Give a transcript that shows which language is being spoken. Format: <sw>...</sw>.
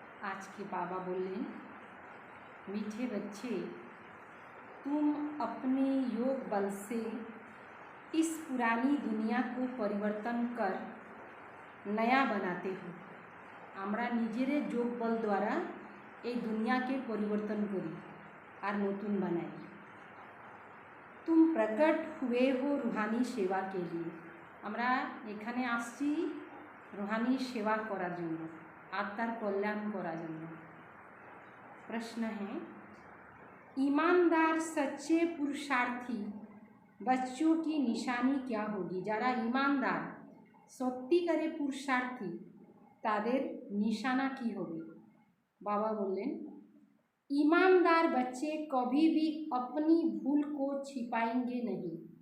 <hi>आज के बाबा बोले, मीठे बच्चे, तुम अपने योग बल से इस पुरानी दुनिया को परिवर्तन कर नया बनाते हो।</hi> <bn>আমরা নিজেদের যোগ বল দ্বারা এই দুনিয়াকে পরিবর্তন করি আর নতুন বানাই।</bn> <hi>तुम प्रकट हुए हो रूहानी सेवा के लिए।</hi> <bn>আমরা এখানে আসছি रूहानी सेवा করার জন্য, আত্মার কল্যাণ করার জন্য।</bn> <hi>प्रश्न है, ईमानदार सच्चे पुरुषार्थी बच्चों की निशानी क्या होगी?</hi> <bn>যারা ईमानदार সত্যিকারে পুরুষার্থী তাদের</bn> <hi>निशाना की होगी? बाबा बोलें, ईमानदार बच्चे कभी भी अपनी भूल को छिपाएंगे नहीं।</hi>